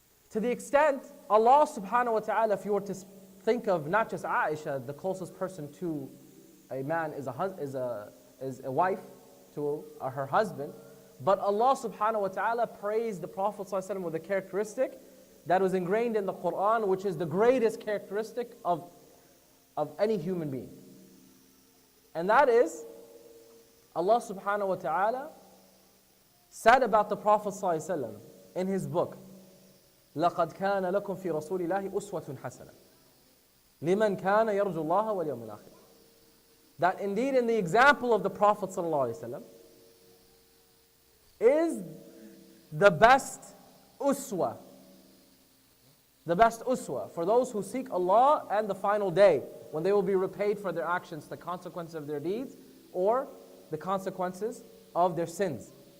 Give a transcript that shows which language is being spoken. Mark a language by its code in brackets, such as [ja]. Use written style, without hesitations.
[en] To the extent, Allah subhanahu wa ta'ala, if you were to think of not just Aisha, the closest person to a man is a wife to her husband, but Allah subhanahu wa ta'ala praised the Prophet ﷺ with a characteristic that was ingrained in the Quran, which is the greatest characteristic of any human being. And that is, Allah subhanahu wa ta'ala said about the Prophet ﷺ in his book, [ar] لَقَدْ كَانَ لَكُمْ فِي رَسُولِ اللَّهِ أُسْوَةٌ حَسَنَةٌ لِمَنْ كَانَ يَرْجُو اللَّهَ وَالْيَوْمِ الْآخِرِ. [en] That indeed in the example of the Prophet ﷺ is the best uswa. The best uswa for those who seek Allah and the final day, when they will be repaid for their actions, the consequences of their deeds, or the consequences of their sins.